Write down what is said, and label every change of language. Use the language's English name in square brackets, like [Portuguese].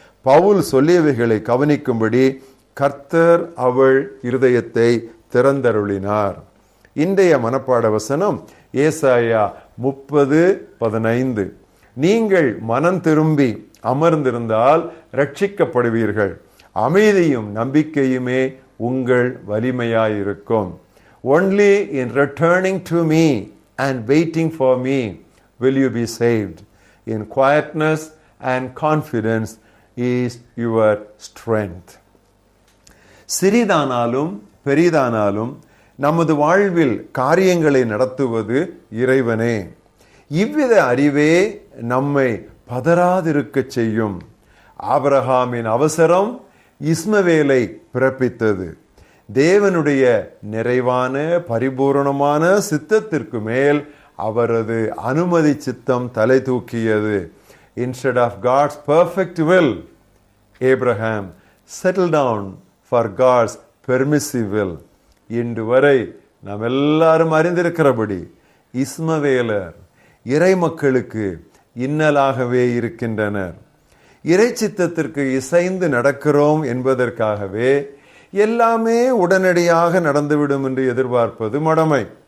[Tamil] பவுல் சொல்லியவைகளை கவனிக்கும்படி கர்த்தர் அவள் இருதயத்தை திறந்தருளினார். இன்றைய மனப்பாட வசனம் ஏசாயா 30:15. நீங்கள் மனம் திரும்பி அமர்ந்திருந்தால் ரட்சிக்கப்படுவீர்கள், அமைதியும் நம்பிக்கையுமே உங்கள் வலிமையாயிருக்கும். [English] Only in returning to me and waiting for me will you be saved. In quietness and confidence is your strength. [Tamil] சிறிதானாலும் பெரிதானாலும் நமது வாழ்வில் காரியங்களை நடத்துவது இறைவனே. இவ்வித அறிவே நம்மை பதறாதிருக்க செய்யும். ஆபிரகாமின் அவசரம் இஸ்மவேலை பிறப்பித்தது. தேவனுடைய நிறைவான பரிபூரணமான சித்தத்திற்கு மேல் அவரது அனுமதி சித்தம் தலை தூக்கியது. [English] Instead of God's perfect will, Abraham settled down for God's permissive will. [Tamil] இன்று வரை நாம் எல்லாரும் அறிந்திருக்கிறபடி இஸ்மவேலர் இறை மக்களுக்கு இன்னலாகவே இருக்கின்றனர். இறை சித்தத்திற்கு இசைந்து நடக்கிறோம் என்பதற்காகவே எல்லாமே உடனடியாக நடந்துவிடும் என்று எதிர்பார்ப்பது மடமை.